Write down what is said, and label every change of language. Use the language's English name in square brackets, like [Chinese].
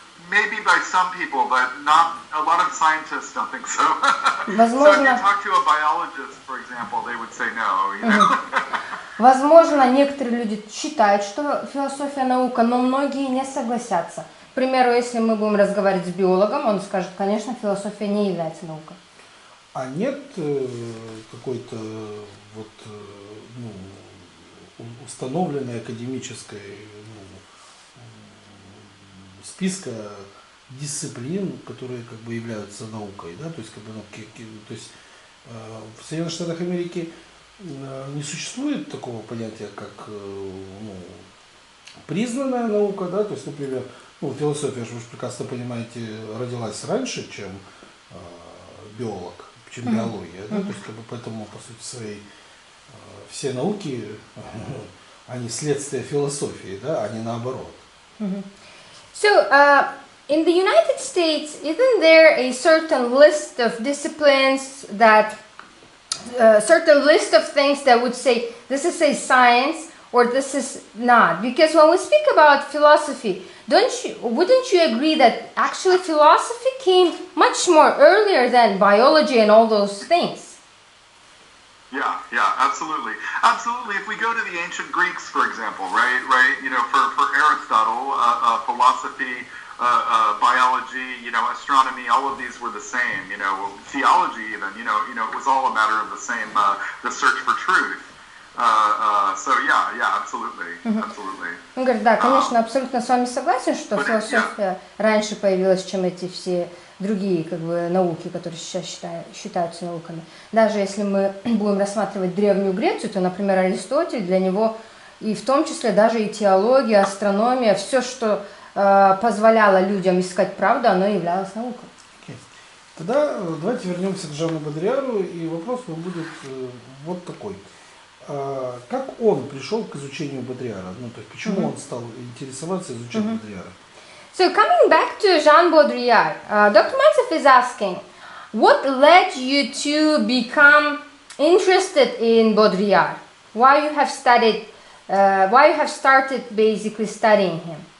[English] Maybe by some people, but not a lot of scientists don't think so. [Russian] Возможно, [English] so if you talk to a biologist, for example, they would say no. You know? [Russian] Возможно, некоторые люди считают, что философия наука, но многие не согласятся. К примеру, если мы будем разговаривать с биологом, он скажет, конечно, философия не является наукой. А нет какой-то вот, ну, установленной академической, ну, списка дисциплин, которые как бы являются наукой, да, то есть как бы, ну, то есть в Соединенных Штатах Америки не существует такого понятия, как, ну, признанная наука, да, то есть, например, ну, философия, вы же прекрасно понимаете, родилась раньше, чем биолог, чем биология, да, то есть как бы поэтому по сути своей все науки, они следствие философии, да, а не наоборот. [English] So, in the United States, isn't there a certain list of disciplines that, certain list of things that would say this is a science or this is not? Because when we speak about philosophy, wouldn't you agree that actually philosophy came much more earlier than biology and all those things? Yeah, absolutely. Absolutely. If we go to the ancient Greeks, for example, right, you know, for Aristotle, philosophy, biology, you know, astronomy, all of these were the same, you know, theology even, you know, it was all a matter of the same, the search for truth. So yeah, absolutely, absolutely. [Russian] Он говорит, да, конечно, абсолютно с вами согласен, что философия раньше появилась, чем эти все другие как бы науки, которые сейчас считаются науками. Даже если мы будем рассматривать Древнюю Грецию, то, например, Аристотель, для него и в том числе даже и теология, астрономия, все, что позволяло людям искать правду, оно являлось наукой. Тогда давайте вернемся к Жану Бодрийяру, и вопрос будет вот такой. Как он пришел к изучению Бодрийяра? Ну, то есть, почему он стал интересоваться, изучать Бодрийяра? [English] So coming back to Жан Бодрийяр, Dr. Mansef is asking, what led you to become interested in Boudrillard? Why you have studied? Why you have started basically studying him?